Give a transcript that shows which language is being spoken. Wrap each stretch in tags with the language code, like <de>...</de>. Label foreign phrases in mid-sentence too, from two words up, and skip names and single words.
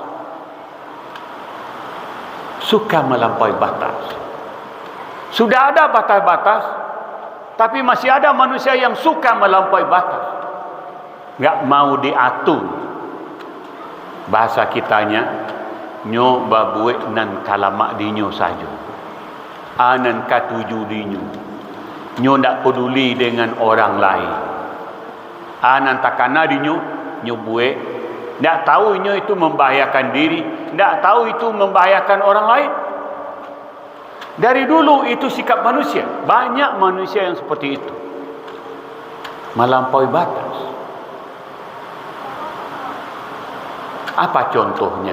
<id>Suka melampaui batas. Sudah ada batas-batas, tapi masih ada manusia yang suka melampaui batas. Enggak mau diatur. Bahasa kitanya,</id> <min>nyo babue nan kalamak dinyo saja. Anan katuju dinyo. Nyo ndak peduli dengan orang lain. Anan takana dinyo, nyo bue. Ndak tahu nyo itu membahayakan diri, ndak tahu itu membahayakan orang lain.</min> <id>Dari dulu itu sikap manusia. Banyak manusia yang seperti itu. Melampaui batas. Apa contohnya?</id>